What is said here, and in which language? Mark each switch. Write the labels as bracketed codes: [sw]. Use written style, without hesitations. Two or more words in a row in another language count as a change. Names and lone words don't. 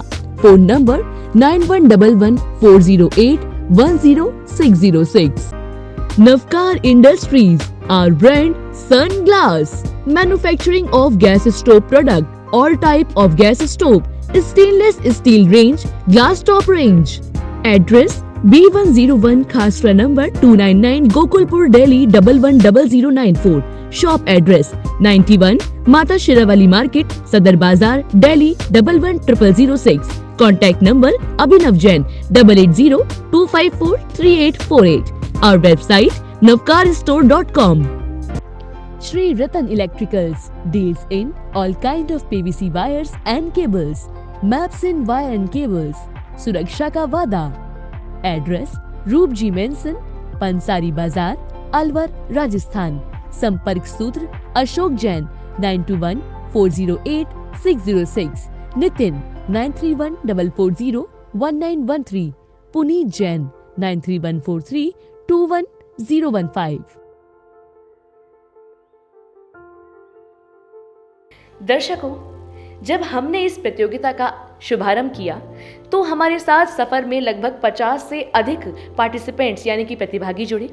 [en] Phone number 911140810606. Navkar Industries, our brand Sunglass. Manufacturing of gas stove product, all type of gas stove, stainless steel range, glass top range. Address B101 Khasra number 299, Gokulpur, Delhi 110094. Shop address 91 Mata Shirawali Market, Sadar Bazar, Delhi 111006. Contact number Abhinav Jain 8802543848. Our website navkarstore.com. Shri Ratan Electricals deals in all kind of PVC wires and cables, maps in wire and cables, [hi] सुरक्षा का वादा. [en] Address Roopji Mansion, Pansari Bazar, Alwar, Rajasthan. [hi] संपर्क सूत्र [en] Ashok Jain 921408 Nitin 9314401913. Puneet Jain 93143 [hi] दर्शकों, जब हमने इस प्रतियोगिता का शुभारंभ किया तो हमारे साथ सफर में लगभग 50 से अधिक पार्टिसिपेंट्स यानी कि प्रतिभागी जुड़े।